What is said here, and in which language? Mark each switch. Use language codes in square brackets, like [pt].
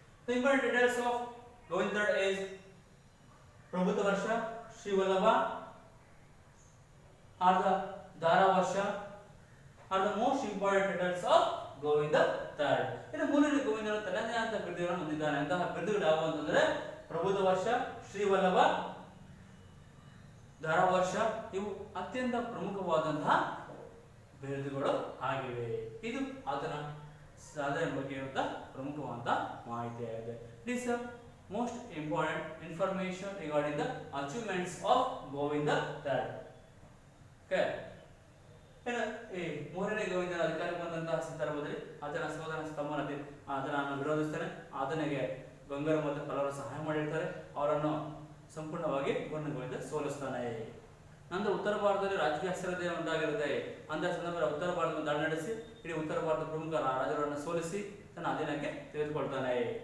[en] the important details of Govinda III is Prabhuta Varsha, Sri Vallabha, or the Dara Varsha are the most important titles of Govinda III. [kn] ಇನ್ನು ಮೂರನೇ ಗೋವಿಂದನ ತನ್ನದೇ ಆದ ಬಿರುದುಗಳನ್ನು ಹೊಂದಿದ್ದಾನೆ. ಅಂತಹ ಬಿರುದುಗಳು ಯಾವುವು ಅಂತಂದ್ರೆ ಪ್ರಬುದ್ಧ ವರ್ಷ, ಶ್ರೀ ವಲ್ಲಭ, ಧಾರಾ ವರ್ಷ ಇವು ಅತ್ಯಂತ ಪ್ರಮುಖವಾದಂತಹ ಬಿರುದುಗಳು ಆಗಿವೆ. ಇದು ಆತನ ಸಾಧನೆ ಬಗ್ಗೆ ಇರುವಂತಹ ಪ್ರಮುಖವಾದ ಮಾಹಿತಿಯಾಗಿದೆ. [en] It is the most important information regarding the achievements of Govinda III. Okay. [kn] ಈ ಮೂರನೇ ಗೋವಿಂದನ ಅಧಿಕಾರಕ್ಕೆ ಬಂದಂತಹ ಸಂದರ್ಭದಲ್ಲಿ ಆತನ ಸಹೋದರ ಸ್ತಂಭನ ಆತನನ್ನು ವಿರೋಧಿಸ್ತಾನೆ. ಆತನಿಗೆ ಗಂಗರು ಮತ್ತು ಕಲವರು ಸಹಾಯ ಮಾಡಿರ್ತಾರೆ. ಅವರನ್ನು ಸಂಪೂರ್ಣವಾಗಿ ಮೂರನೇ ಗೋವಿಂದ ಸೋಲಿಸ್ತಾನೆ. ನಂತರ ಉತ್ತರ ಭಾರತದಲ್ಲಿ ರಾಜಕೀಯ ಅಸ್ಥಿರತೆ ಉಂಟಾಗಿರುತ್ತೆ. ಅಂತ ಸಂದರ್ಭದಲ್ಲಿ ಉತ್ತರ ಭಾರತವನ್ನು ದಾಳಿ ನಡೆಸಿ ಇಡೀ ಉತ್ತರ ಭಾರತದ ಪ್ರಮುಖ ರಾಜರನ್ನು ಸೋಲಿಸಿ ತನ್ನ ಅಧೀನಕ್ಕೆ ತೆಗೆದುಕೊಳ್ತಾನೆ.